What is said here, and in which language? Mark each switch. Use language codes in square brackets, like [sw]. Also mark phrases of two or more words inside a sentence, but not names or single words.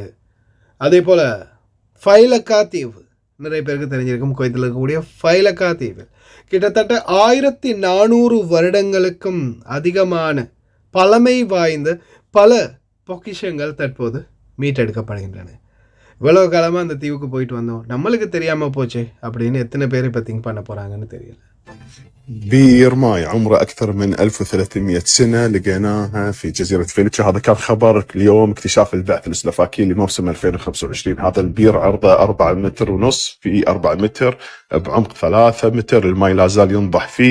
[ta] அதே போல் ஃபைலக்கா தீவு, நிறைய பேருக்கு தெரிஞ்சிருக்கும், குவைத்தில் இருக்கக்கூடிய ஃபைலக்கா தீவு கிட்டத்தட்ட 1400 வருடங்களுக்கும் அதிகமான பழமை வாய்ந்த பல பொக்கிஷங்கள் தற்போது மீட்டெடுக்கப்படுகின்றன. இவ்வளவு காலமாக அந்த தீவுக்கு போயிட்டு வந்தோம், நம்மளுக்கு தெரியாமல் போச்சே அப்படின்னு எத்தனை பேர் இப்போ திங்க் பண்ண போகிறாங்கன்னு தெரியல. [ar] بير ماي عمره أكثر من 1300 سنة لقيناها في جزيرة فيلتشا. هذا كان خبر اليوم اكتشاف البعث السلوفاكي لموسم 2025. هذا البير عرضه 4 متر ونص في 4 متر بعمق 3 متر. الماي لا زال ينضح فيه.